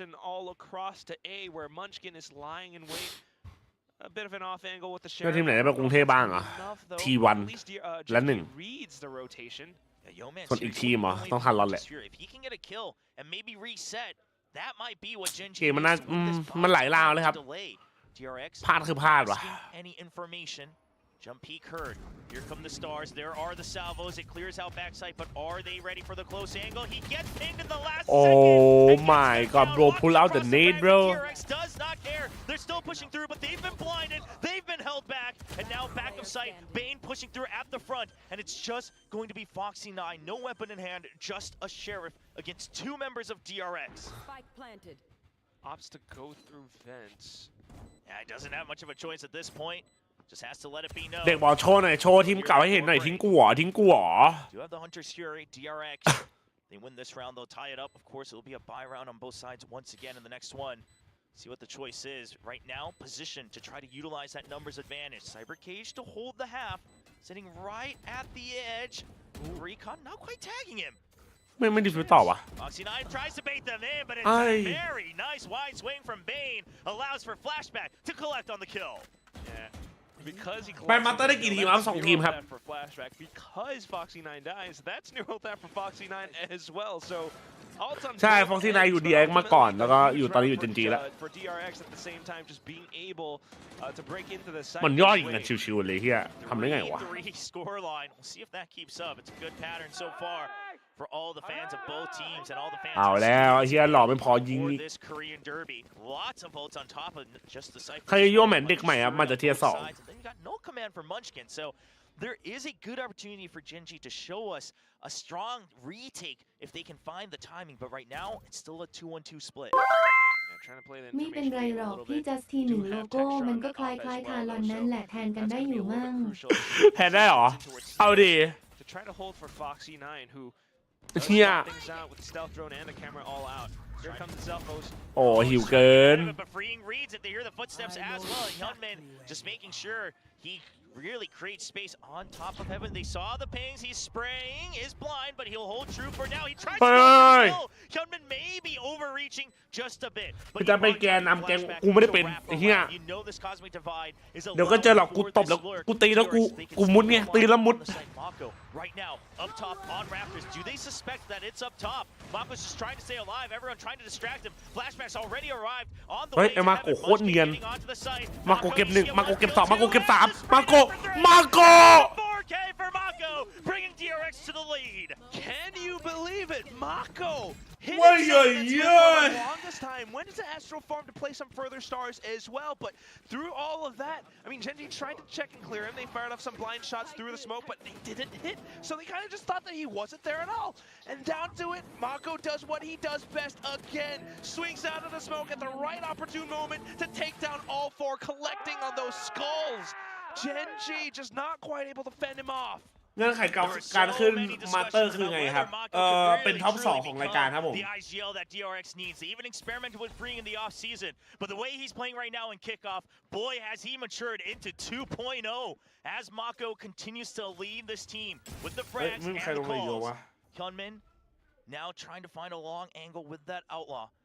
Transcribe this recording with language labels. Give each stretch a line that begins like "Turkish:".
English: all across to A where Munchkin is lying in wait. A bit of an off angle with the
Thai: แล้วทีมไหนได้ไปกรุงเทพบ้างอ่ะ T1 และ1
English: reads the rotation.
Thai: ส่วนอีกทีมเหรอต้องทันรอนแหละ
English: If he can get a kill and maybe reset, that might be what Gen G
Thai: เกมมันน่ามันหลายราวเลยครับ
English: DRX
Thai: พลาดคือพลาดว่ะ
English: any information. Jump peek heard. Here come the stars. There are the salvos. It clears out backside, but are they ready for the close angle? He gets pinged in the last second. Oh my god, bro. Pull out the nade, bro. DRX does not care. They're still pushing through, but they've been blinded. They've been held back. And now back of sight. Bane pushing through at the front. And it's just going to be Foxy9. No weapon in hand. Just a sheriff against 2 members of DRX. Spike planted. Opts to go through vents. Yeah, he doesn't have much of a choice at this point. Just has to let it be known.
Thai: เด็กบอกโชว์หน่อยโชว์ทีมเก่าให้เห็นหน่อยทิ้งกูเหรอทิ้งกูเหรอ
English: Do have the Hunter's Fury, DRX. They win this round, they'll tie it up. Of course, it'll be a buy round on both sides once again in the next one. See what the choice is. Right now, position to try to utilize that numbers advantage. Cyber Cage to hold the half, sitting right at the edge. Recon not quite tagging him.
Thai: ไม่ดิฟิวต่อวะ
English: Foxy9 tries to bait them in, but it's a very nice wide swing from Bane. Allows for flashback to collect on the kill. Yeah. Because he
Thai: ไปมาสเตอร์ได้กี่ทีมครับ2 ทีมครับ
English: for flashback because Foxy9 dies. That's new health for Foxy9 as well. So
Thai: ใช่ Foxy9 อยู่ DRX มาก่อนแล้วก็อยู่ตอนนี้อยู่ GENG แล้ว
English: for DRX at the same time just being able to break into the site.
Thai: มันย่อยกันชิวๆเลยเฮียทำได้ไงวะ
English: 3 score line. We'll see if that keeps up. It's a good pattern so far. for all the fans of both teams and all the fans
Thai: เอาแล้วเฮียหล่อไม่พอยิง
English: for
Thai: อีก
English: this Korean derby. Lots of votes on top of just the cypher.
Thai: ใครโยแมนเด็กใหม่ครับมาจากเทียร์ 2
English: Then you got no command for Munchkin. So there is a good opportunity for GENG to show us a strong retake if they can find the timing. But right now, it's still a 2-1-2 split.
Thai: ไม่เป็นไรหรอกพี่จัสที1โลโก้มันก็คล้ายๆทารอนนั่นแหละแทนกันได้อยู่มั่ง แทนได้เหรอเอาดิ
English: To try to hold for Foxy 9 who
Thai: เฮีย
English: things out with the stealth drone and the camera all out. Here comes the Zelfos.
Thai: โอ้หิวเกิน
English: But freeing reads if they hear the footsteps as well. Hyunmin just making sure he really creates space on top of Heaven. They saw the pings. He's spraying, is blind, but he'll hold true for now. He tries to kill. Hyunmin may be overreaching just a bit.
Thai: จะไปแกนนำแกนกูไม่ได้เป็นไอ้เหี้ย
English: You know this cosmic divide is a
Thai: เดี๋ยวก็เจอหรอกกูตบแล้วกูตีแล้วกูมุดไงตีแล้วมุด
English: Right now, up top on Raptors, do they suspect that it's up top? Mako's just trying to stay alive. Everyone trying to distract him. Flashbacks already arrived on the way.
Thai: ไอ้มาโกโคตรเนียนมาโกเก็บ1มาโกเก็บ2มาโกเก็บ3มาโก
English: 4K for Mako, bringing DRX to the lead. Can you believe it? Mako hit Why, himself yeah. for the longest time. Went into Astral Farm to play some further stars as well, but through all of that, I mean, GENG tried to check and clear him. They fired off some blind shots through the smoke, but they didn't hit. So they kind of just thought that he wasn't there at all. And down to it, Mako does what he does best again. Swings out of the smoke at the right opportune moment to take down all 4, collecting on those skulls. GENG just not quite able to fend him off.
Thai: เงื่อนไขการขึ้นมาสเตอร์คือไงครับเป็นท็อป 2 ของรายการครับผม
English: The IGL that DRX needs. They even experimented with freeing in the off season, but the way he's playing right now in kickoff, boy has he matured into 2.0 as Mako continues to lead this team with the frags and the calls. Hyunmin now trying to find a long angle with that outlaw.